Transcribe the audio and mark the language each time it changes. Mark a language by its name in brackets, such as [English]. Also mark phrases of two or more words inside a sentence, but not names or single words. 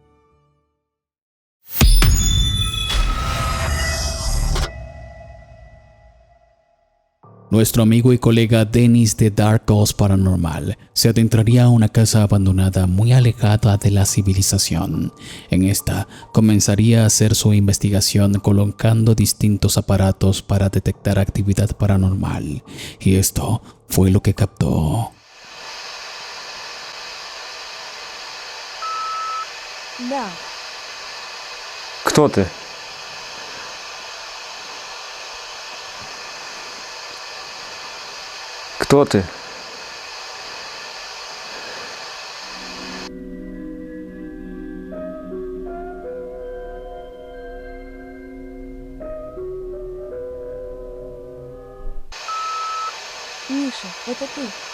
[Spanish] Nuestro amigo y colega Dennis de Dark Ghost Paranormal se adentraría a una casa abandonada muy alejada de la civilización. En esta comenzaría a hacer su investigación colocando distintos aparatos para detectar actividad paranormal, y esto fue lo que captó. [Russian] Да. Кто ты? Кто ты? Миша, это ты.